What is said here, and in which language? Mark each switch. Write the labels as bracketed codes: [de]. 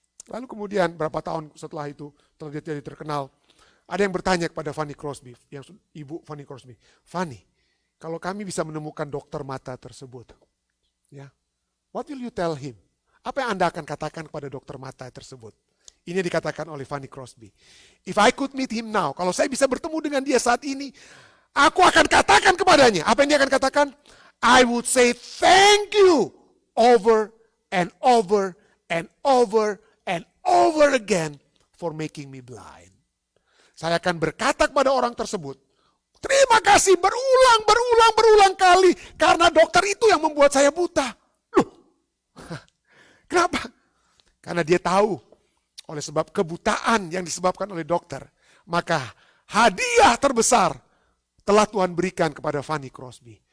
[id] Lalu kemudian berapa tahun setelah itu, setelah dia jadi terkenal, ada yang bertanya kepada Fanny Crosby, yang ibu Fanny Crosby, Fanny, kalau kami bisa menemukan dokter mata tersebut, ya, [en] what will you tell him? [id] Apa yang Anda akan katakan kepada dokter mata tersebut? Ini dikatakan oleh Fanny Crosby. [en] If I could meet him now, [id] kalau saya bisa bertemu dengan dia saat ini, aku akan katakan kepadanya. Apa yang dia akan katakan? [en] I would say thank you over and over and over and over again for making me blind. [id] Saya akan berkata kepada orang tersebut, terima kasih berulang kali karena dokter itu yang membuat saya buta. Loh, kenapa? Karena dia tahu oleh sebab kebutaan yang disebabkan oleh dokter, maka hadiah terbesar telah Tuhan berikan kepada Fanny Crosby.